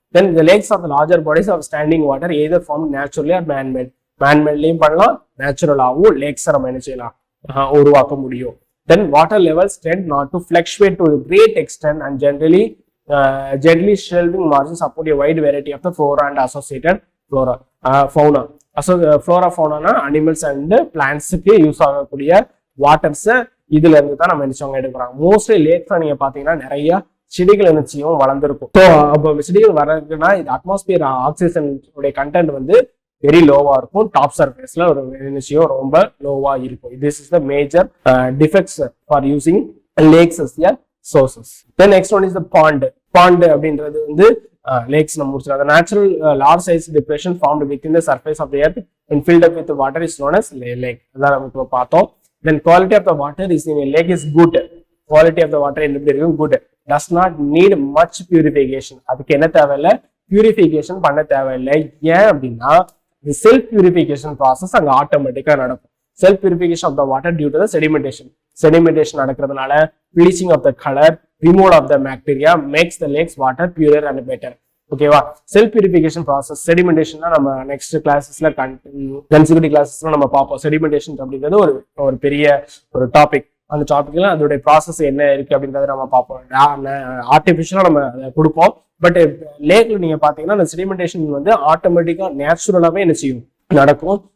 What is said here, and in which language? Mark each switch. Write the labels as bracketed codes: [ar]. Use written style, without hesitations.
[en] Then the lakes of the larger bodies of standing water either formed naturally or man-made. [ta] Man-madeலயும் பண்ணலாம், நேச்சுரலாகவும் லேக்ஸை நம்ம என்ன செய்யலாம் உருவாக்க முடியும். [en] Then water levels tend not to fluctuate to a great extent and gently shelving margins support a wide variety of the flora and associated fauna. [ta] Flora fauna animals and plants-க்கு use ஆகக்கூடிய waters இதுல இருந்து தான் நம்ம நினைச்சவங்க எடுக்கிறாங்க. Mostly லேக்ஸ்ல நீங்க பாத்தீங்கன்னா நிறைய செடிகள் நிச்சயம் வளர்ந்துருக்கும். ஸோ அப்போ செடிகள் வர்றதுன்னா இது அட்மாஸ்பியர் ஆக்சிஜன் உடைய கண்டென்ட் வந்து வெரி லோவா இருக்கும். டாப் சர்ஃபேஸ்ல ஒரு நிச்சயம் ரொம்ப லோவா இருக்கும். [en] This is the major defects for using lakes as a sources. Then next one is the pond. [ta] Pond அப்படின்றது வந்து லேக்ஸ் நம்ம முடிச்சிடும். [en] The natural large size depression formed within the surface of the earth and filled up with the water is known as lake. [ta] அதான் நம்ம பார்த்தோம். [en] Then quality of the water is in a lake is good. Quality of the water [ta] எப்படி இருக்கும் [en] good. Does not need much purification. [ta] அதுக்கு என்ன தேவையில்லை, purification பண்ண தேவையில்லை. ஏன் அப்படின்னா செல்ஃப் பியூரிஃபிகேஷன் ப்ராசஸ் அங்க ஆட்டோமேட்டிக்கா நடக்கும். Self purification of the water due to the sedimentation நடக்கிறதுனால bleaching of the color, removal of the bacteria makes the lakes water purer and better. ஓகேவா, செல்ஃப் பியூரிஃபிகேஷன் ப்ராசஸ் செடிமெண்டேஷன் தான் நம்ம next கிளாஸஸ்ல consecutive கிளாஸஸ்ல நம்ம பார்ப்போம். Sedimentation அப்படிங்கிறது ஒரு பெரிய ஒரு டாபிக். அந்த டாபிக்ல அதோடைய ப்ராசஸ் என்ன இருக்கு அப்படின்றத நம்ம பார்ப்போம். ஆர்டிபிஷியலா நம்ம அதை கொடுப்போம். பட் லேக்ல நீங்க பாத்தீங்கன்னா அந்த செடிமெண்டேஷன் வந்து ஆட்டோமேட்டிக்கா நேச்சுரலாவே என்ன செய்யும் நடக்கும்.